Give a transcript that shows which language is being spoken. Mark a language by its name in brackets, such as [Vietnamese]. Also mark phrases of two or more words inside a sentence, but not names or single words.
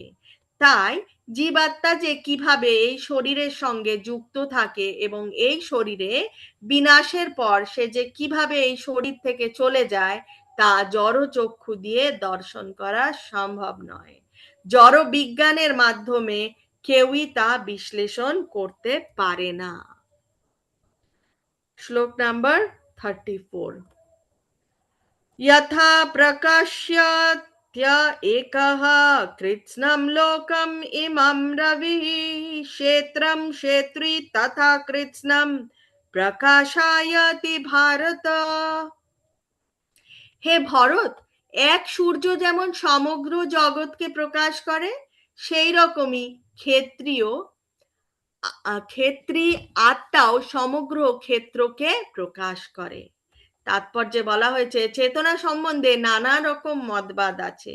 [Bangla] তাই জীবাত্মা যে কিভাবে এই শরীরের সঙ্গে যুক্ত থাকে এবং এই শরীরে বিনাশের পর সে যে কিভাবে এই শরীর থেকে চলে যায় তা জড় চক্ষু দিয়ে দর্শন করা সম্ভব নয়। জড় বিজ্ঞানের মাধ্যমে কেউই তা বিশ্লেষণ করতে পারে না। শ্লোক নাম্বার 34। [Sanskrit] यथा प्रकाश्यत्य एकः कृत्स्नं लोकम् इमं रविः क्षेत्रं क्षेत्री तथा कृत्स्नं प्रकाशायति भारत। [Bangla] হে ভরত, এক সূর্য যেমন সমগ্র জগৎকে প্রকাশ করে, সেই রকমই ক্ষেত্রী আত্মাও সমগ্র ক্ষেত্রকে প্রকাশ করে। তাৎপর্যে বলা হয়েছে চেতনা সম্বন্ধে নানা রকম মতবাদ আছে।